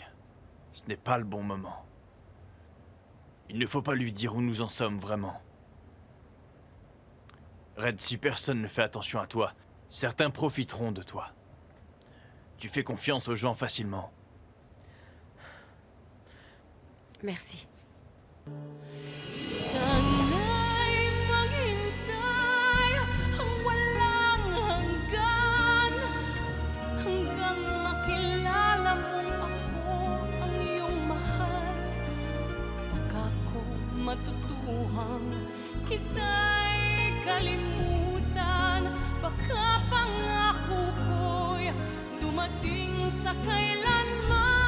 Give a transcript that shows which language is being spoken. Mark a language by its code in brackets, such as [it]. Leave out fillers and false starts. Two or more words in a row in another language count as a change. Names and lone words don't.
[fr] Ce n'est pas le bon moment. Il ne faut pas lui dire où nous en sommes vraiment. Red, si personne ne fait attention à toi, certains profiteront de toi. Tu fais confiance aux gens facilement. Merci. [tl] Sana'y maghintay ang walang hanggan hanggang makilala mong ako ang iyong mahal. Pagkako matutuhang kita'y kalimutan, baka pangako ko'y dumating sa kailanman.